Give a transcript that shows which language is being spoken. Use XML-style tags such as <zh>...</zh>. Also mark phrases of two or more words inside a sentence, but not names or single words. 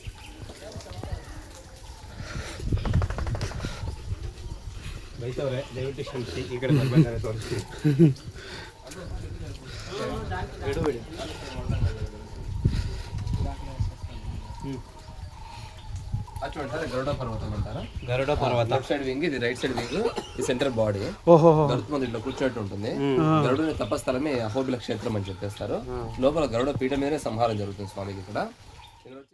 <kn>ಬೈತವ್ರೆ, ದಯವಿಟ್ಟು ಕ್ಷಮಿಸಿ. ಈ ಕಡೆ ಬರ್ಬೇಕಾದ್ರೆ ತೋರಿಸಿ. ಬಿಡು.</kn> <te>గరుడ పర్వత ಅಂటారు. గరుడ పర్వత</te> <en>left side wing, ఇది right side wing, ఈ central body.</en> <te>ఓహో. గరుత్మంతుడు ఇట్లా కూర్చోట్టు ఉంటుంది. గరుడుని తపస్థలమే అహోబిల క్షేత్రం అని చెప్పేస్తారు. లోపల గరుడ పీఠ మీదనే సంహారం జరుగుతుంది స్వామికి ఇక్కడ.</te>